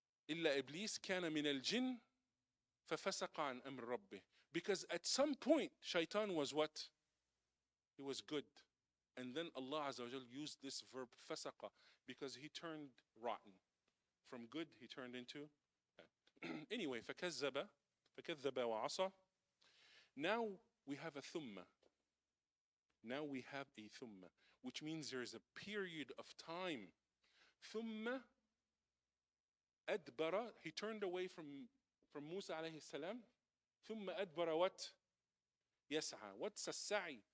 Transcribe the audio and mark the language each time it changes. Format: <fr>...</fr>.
<ar>إلا إبليس كان من الجن ففسق عن أمر ربه.</ar> <en>Because at some point, Shaitan was what? He was good. And then Allah Azza wa Jal used this verb fasaqa because he turned rotten. From good, he turned into bad. Anyway,</en> <ar>فكذب وعصى.</ar> <en>Now we have a thumma. Now we have a thumma, which means there is a period of time. Thumma adbara, he turned away from Musa alayhi salam. Thumma adbara what? Yas'a. What's a sa'i?</en>